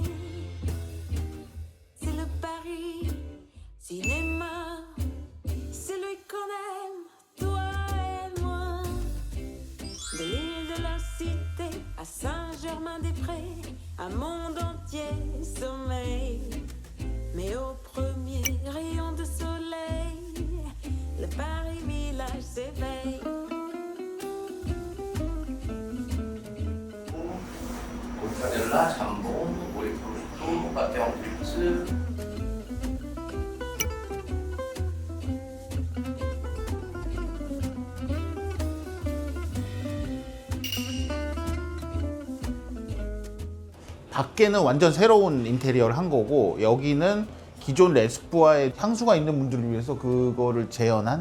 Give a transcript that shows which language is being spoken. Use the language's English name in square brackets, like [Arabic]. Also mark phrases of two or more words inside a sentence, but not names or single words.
[French] C'est le Paris cinéma, c'est lui qu'on aime, toi et moi. De l'île de la Cité à Saint-Germain-des-Prés, un monde entier sommeille. Mais au premier rayon de soleil, le Paris village s'éveille. [Korean] 모짜렐라, 잠봉, 오리프루스토, 모카테옹 필츠. 밖에는 완전 새로운 인테리어를 한 거고, 여기는 기존 레스푸아의 향수가 있는 분들을 위해서 그거를 재현한.